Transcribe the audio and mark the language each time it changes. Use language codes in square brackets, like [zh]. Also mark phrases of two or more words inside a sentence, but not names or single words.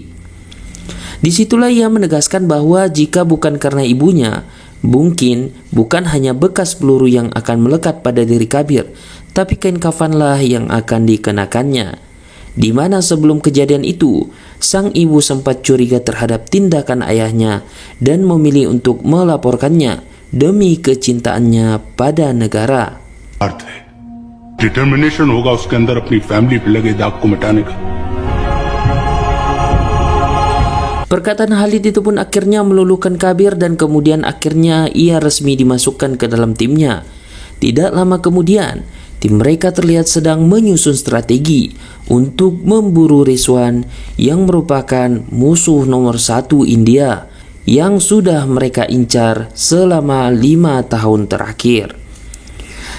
[id] Disitulah ia menegaskan bahwa jika bukan karena ibunya, mungkin bukan hanya bekas peluru yang akan melekat pada diri Kabir, tapi kain kafanlah yang akan dikenakannya. Di mana sebelum kejadian itu, sang ibu sempat curiga terhadap tindakan ayahnya dan memilih untuk melaporkannya demi kecintaannya pada negara. [hi] Determination होगा उसके अंदर अपनी फैमिली पे लगे दाग को मिटाने का. [id] Perkataan Khalid itu pun akhirnya meluluhkan Kabir dan kemudian akhirnya ia resmi dimasukkan ke dalam timnya. Tidak lama kemudian, tim mereka terlihat sedang menyusun strategi untuk memburu Rizwan yang merupakan musuh nomor 1 India yang sudah mereka incar selama 5 tahun terakhir.